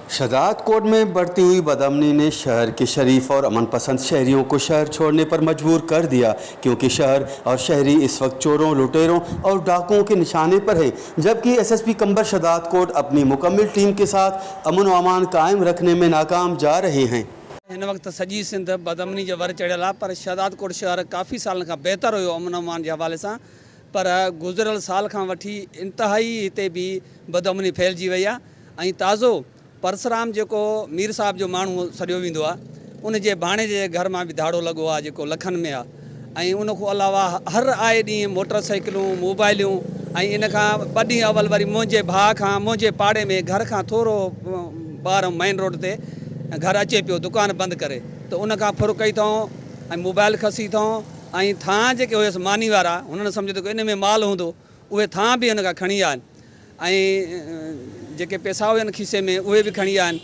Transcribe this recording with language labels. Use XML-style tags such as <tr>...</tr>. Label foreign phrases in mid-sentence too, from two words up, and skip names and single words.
<hi>शदाद कोट में बढ़ती हुई बदअमनी ने शहर के शरीफ और अमन पसंद शहरियों को शहर छोड़ने पर मजबूर कर दिया, क्योंकि शहर और शहरी इस वक्त चोरों, लुटेरों और डाकुओं के निशाने पर हैं, जबकि एसएसपी कंबर शदाद कोट अपनी मुकम्मल टीम के साथ अमन व अमान कायम रखने में नाकाम जा रहे हैं।</hi> <sd>इन वक्त सजी सिंध बदअमनी जो वर चढ़ियल आहे, पर शदाद कोट शहर काफ़ी साल का बेहतर हो अमन अमान</sd> <hi>के हवाले से,</hi> <sd>पर गुज़िरियल साल का वठी इंतहाई हिते भी बदअमनी फैलिजी वही आहे। ताज़ो परसराम जो मीर साहब जो माण्हू सॾियो वेंदो आहे, उन जे भाणे जे घर में भी धाड़ो लगो आहे जेको लखन में आहे। उन को अलावा हर आए ॾींहुं मोटरसाइकिलूं, मोबाइलियूं, इन खां ॿ ॾींहं अवल वरी मुंहिंजे भाउ खां मुंहिंजे पाड़े में घर खां थोरो ॿाहिरि मेन रोड ते घर अचे पियो दुकान बंदि करे, तो उन खां फुर कई अथऊं, मोबाइल खसी अथऊं, थां जेके हुयसि मानी वारा, उन्होंने सम्झो त इन में माल हूंदो, उहे थां भी उन खां खणी आहिनि, जेके पैसा हुजनि खीसे में उहे भी खणी आहिनि।</sd>